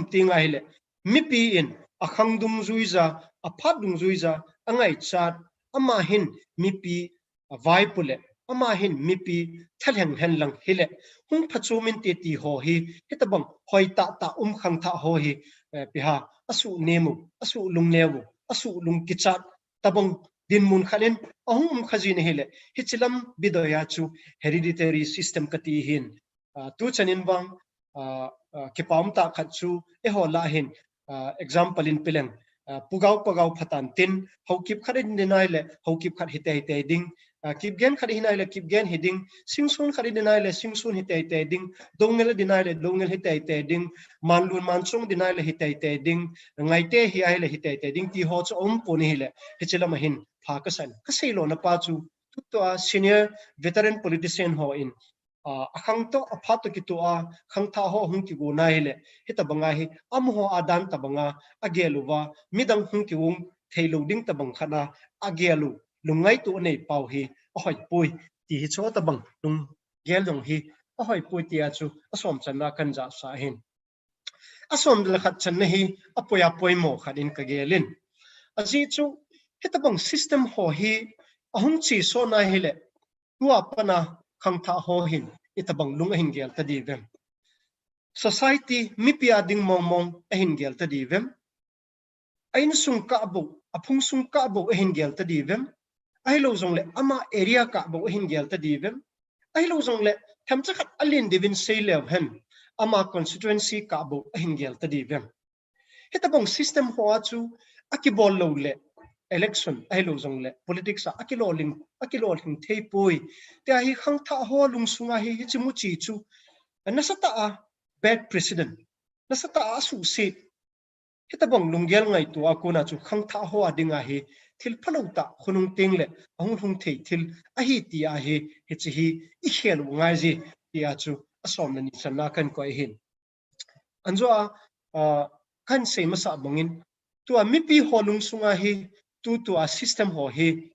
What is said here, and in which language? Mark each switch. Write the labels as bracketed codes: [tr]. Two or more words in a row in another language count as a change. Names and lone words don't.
[tcz] tinga hi le mi pi in akhangdum zuiza aphadung zuiza angai chat ama hin mi pi vai pule ama hin mi pi thalheng henlang hile hung phachumin te ti ho hi hitabang hoi ta khang tha ho hi piha asu nemu asu lungnewu asu lungkichat tabang din mun khalen ahum khajin hele hichilam bidoya chu [en] hereditary system [tcz] kati hin tu chanin bang kipamta khachu e ho la hin example in pileng pugau phatan tin hokip kharin dinaile hokip khat hite ding kip gen khadi hinai le kip gen heading singsun khadi dinai le singsun hitai te ding dongel dinai le dongel hitai te ding manlun mansung dinai le hitai te ding ngai te hi ai le hitai te ding ti ho chu om poni le hichela mahin pha ka san ka sei lo na pa chu to a [en] senior veteran politician [tcz] ho in akhang to aphat ki to a khang tha ho hung ki go nai le hita banga hi am ho adan ta banga ageluwa midang hung ki wung thailo ding ta bang khana agelu lungai tu nei pau hi ahoi pui ti hi cho ta bang lung gel dong hi ahoi pui ti a chu asom channa kan ja sa hin asom dal khat chan hi apoya poimo khatin ka gelin aji chu hita bang system ho hi ahung chi so na hi le tua pana khang tha ho hin ita bang lung hin gel ta di vem society mi pia ding mong mong hin gel ta di vem ain sung ka bu aphung sung ka bu hin gel ta di vem ai lo zong le ama area ka bo hin gel ta divem ai lo zong le tham cha khat alin divin sei lev hen ama constituency ka bo hin gel ta divem heta bong system ho chu akibol lo le election ai lo zong le politics a akilo ling thei poi te hi khang tha ho lung sunga hi chimu chi chu nasata a [en] bad president [tcz] nasata a su se heta bong lunggel ngai tu akuna chu khang tha ho adinga hi thil phalota khunung tengle ahung hung thei thil a hi ti a hi hi chi hi I khel ngai ji ti a chu asom na ni sanna kan ko hin anjo a kan sei masa bangin tu a mi pi holung sunga hi tu a system ho hi